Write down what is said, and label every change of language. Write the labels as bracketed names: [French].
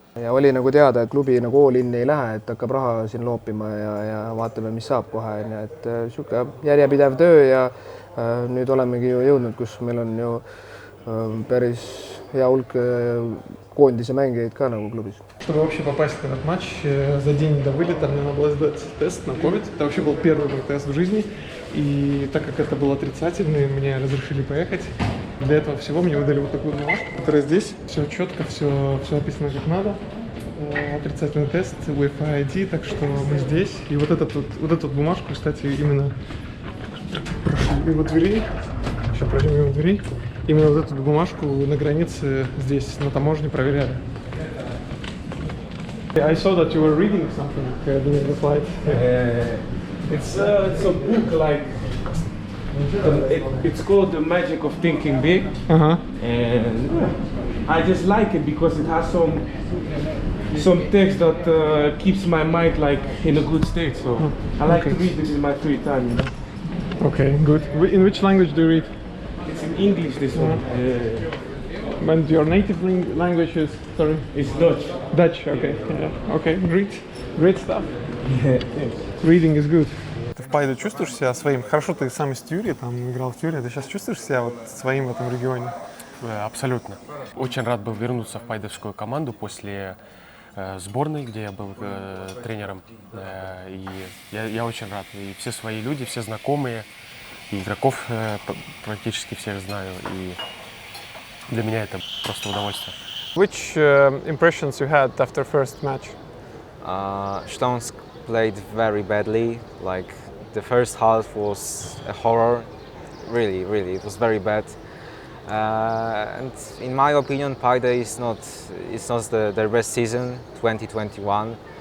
[Estonian] Ja oli nagu teada, et klubi nagu all-in ei lähe, et hakkab raha siin loopima ja vaatame, mis saab kohe, et siuke järjepidev töö ja nüüd olemegi ju jõudnud, kus meil on ju päris hea hulk koondise mängijaid ka nagu klubis. [Russian] Чтобы вообще попасть в этот матч, за день до вылета мне надо было сдать тест на COVID. Это вообще был первый мой тест в жизни. И так как это был отрицательный, мне разрешили поехать. Для этого всего мне выдали вот такую бумажку, которая здесь. Все четко, все описано как надо. Отрицательный тест, Wi-Fi ID, так что мы здесь. И вот эту бумажку, кстати, именно прошли мимо дверей. Сейчас пройдем мимо дверей. Именно вот эту бумажку на границе здесь, на таможне, проверяли. [English] I saw that you were reading something during the flight. It's a book, like it's called The Magic of Thinking Big, and I just like it because it has some text that keeps my mind like in a good state. So I like to read it in my free time. You know? Okay, good. In which language do you read? It's in English, this one. And your native language is, sorry? It's Dutch. Dutch, okay. Yeah. Okay, great stuff. Reading is good. [Russian] Ты в Пайде чувствуешь себя своим? Хорошо, ты сам из Тюри, там играл в Тюри. Ты сейчас чувствуешь себя вот своим в этом регионе? Абсолютно. Очень рад был вернуться в пайдовскую команду после сборной, где я был тренером. И я очень рад. И все свои люди, все знакомые, игроков практически всех знаю. И для меня это просто удовольствие. [English] Which impressions you had after first match? Śląsk played very badly. Like the first half was a horror. Really, it was very bad. And in my opinion, Paide is not their best season, 2021.